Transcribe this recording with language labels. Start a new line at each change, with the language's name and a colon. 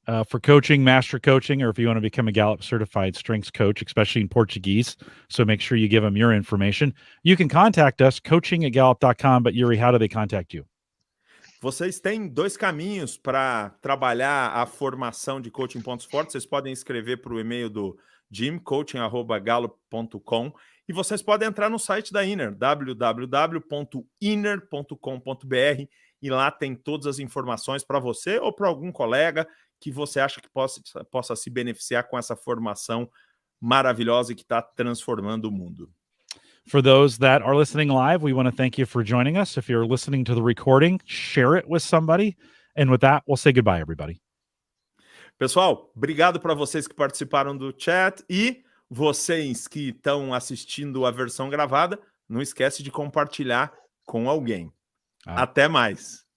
English: For coaching, master coaching, or if you want to become a Gallup certified strengths coach, especially in Portuguese. So make sure you give them your information. You can contact us, coaching@gallup.com, but Yuri, how do they contact you?
Portuguese: Vocês têm 2 caminhos para trabalhar a formação de coaching pontos fortes. Vocês podem escrever para o e-mail do Jim, coaching@gallup.com, e vocês podem entrar no site da Inner, www.inner.com.br, e lá tem todas as informações para você ou para algum colega que você acha que possa se beneficiar com essa formação maravilhosa e que está transformando o mundo.
English: For those that are listening live, we want to thank you for joining us. If you're listening to the recording, share it with somebody. And with that, we'll say goodbye, everybody.
Portuguese: Pessoal, obrigado para vocês que participaram do chat, e vocês que estão assistindo a versão gravada, não esquece de compartilhar com alguém. Até mais.